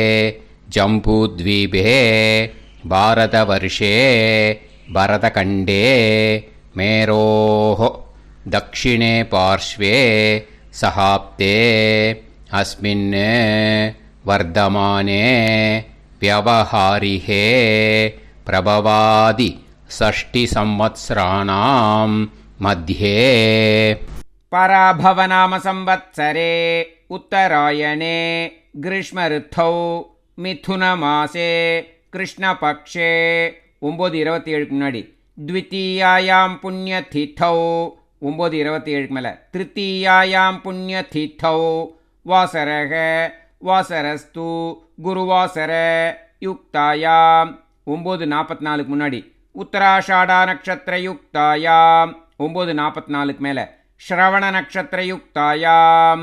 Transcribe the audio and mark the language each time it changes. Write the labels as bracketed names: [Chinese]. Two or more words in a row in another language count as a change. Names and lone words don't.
[Sanskrit] जम्बूद्वीपे भारतवर्षे भरतखण्डे मेरोः दक्षिणे पार्श्वे शकाब्दे अस्मिन् वर्तमाने व्यावहारिके प्रभवादि षष्टि संवत्सराणां मध्ये. पराभवनाम संवत्सरे उत्तरायणे ग्रीष्म ऋतौ मिथुनमासे कृष्णपक्षे 9:27 मुन्नाडी द्वितीयायां पुण्यतिथौ 9:27 மேல तृतीयायां पुण्यतिथौ वासरक वासरस्तु गुरुवासर युक्तायां 9:44 முன்னாடி उत्तराषाढा नक्षत्र युक्तायां 9:44 மேல श्रवण नक्षत्र युक्तायां